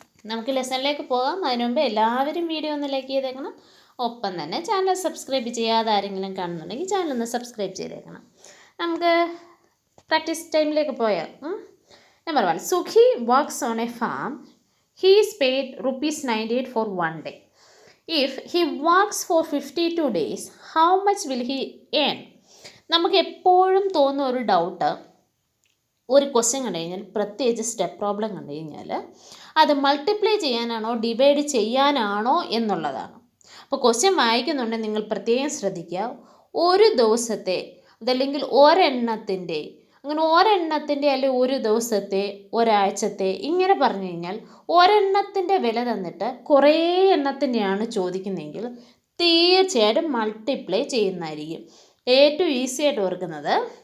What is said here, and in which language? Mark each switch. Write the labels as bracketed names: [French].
[Malayalam] നമുക്ക് ലെസണിലേക്ക് പോകാം. അതിനു മുമ്പ് എല്ലാവരും വീഡിയോ ഒന്ന് ലൈക്ക് ചെയ്തേക്കണം. ഒപ്പം തന്നെ ചാനൽ സബ്സ്ക്രൈബ് ചെയ്യാതെ ആരെങ്കിലും കാണുന്നുണ്ടെങ്കിൽ ചാനൽ ഒന്ന് സബ്സ്ക്രൈബ് ചെയ്തേക്കണം. നമുക്ക് പ്രാക്ടീസ് ടൈമിലേക്ക് പോയാൽ number 1. [English] Sukhi works on a farm. He is paid ₹98 for 1 day. If he works for 52 days, how much will he earn? [Malayalam] നമുക്ക് എപ്പോഴും തോന്നുന്ന ഒരു ഡൗട്ട്, ഒരു ക്വസ്റ്റ്യൻ കണ്ടു കഴിഞ്ഞാൽ, പ്രത്യേകിച്ച് സ്റ്റെപ്പ് പ്രോബ്ലം കണ്ടു കഴിഞ്ഞാൽ അത് മൾട്ടിപ്ലൈ ചെയ്യാനാണോ ഡിവൈഡ് ചെയ്യാനാണോ എന്നുള്ളതാണ്. അപ്പോൾ ക്വസ്റ്റ്യൻ വായിക്കുന്നുണ്ടെങ്കിൽ നിങ്ങൾ പ്രത്യേകം ശ്രദ്ധിക്കുക. ഒരു ദിവസത്തെ അതല്ലെങ്കിൽ ഒരെണ്ണത്തിൻ്റെ, അങ്ങനെ ഒരെണ്ണത്തിൻ്റെ അല്ലെങ്കിൽ ഒരു ദിവസത്തെ, ഒരാഴ്ചത്തെ, ഇങ്ങനെ പറഞ്ഞു കഴിഞ്ഞാൽ ഒരെണ്ണത്തിൻ്റെ വില തന്നിട്ട് കുറേ എണ്ണത്തിൻ്റെയാണ് ചോദിക്കുന്നതെങ്കിൽ തീർച്ചയായിട്ടും മൾട്ടിപ്ലൈ ചെയ്യുന്നതായിരിക്കും ഏറ്റവും ഈസി ആയിട്ട് ഓർക്കുന്നത്.